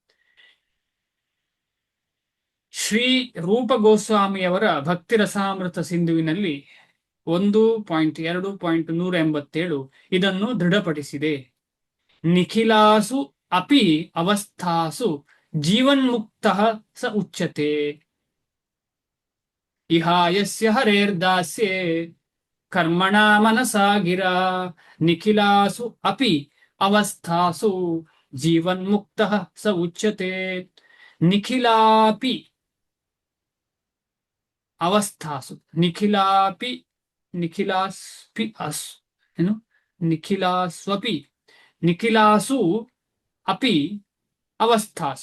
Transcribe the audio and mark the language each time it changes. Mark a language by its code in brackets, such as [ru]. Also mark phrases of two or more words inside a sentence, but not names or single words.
[kn] ಶ್ರೀ ರೂಪ ಗೋಸ್ವಾಮಿಯವರ ಭಕ್ತಿ ರಸಾಮೃತ ಸಿಂಧುವಿನಲ್ಲಿ 1.2.187 ಇದನ್ನು ದೃಢಪಡಿಸಿದೆ. [sa] ನಿಖಿಲಾಸು ಅಪಿ ಅವಸ್ಥಾಸು ಜೀವನ್ಮುಕ್ತ ಸ ಉಚ್ಯತೆ ಇಹಾಯಸ್ಯ ಹರೇರ್ದಾಸ್ಯೆ ಕರ್ಮಣ ಮನಸಾ ಗಿರಾ ನಿಖಿಲಾಸು ಅಪಿ ಅವಸ್ಥಾಸು ಜೀವನ್ಮುಕ್ತ ಸ ಉಚ್ಯತೆ. ನಿಖಿಲಾಪಿ ಅವಸ್ಥಾಸು, ನಿಖಿಲಾಸ್ಪಿ ಅಸ್ ಏನು ನಿಖಿಲಾಸ್ವಪಿ, ನಿಖಿಲಾಸು ಅಪಿ ಅವಸ್ಥಾಸು.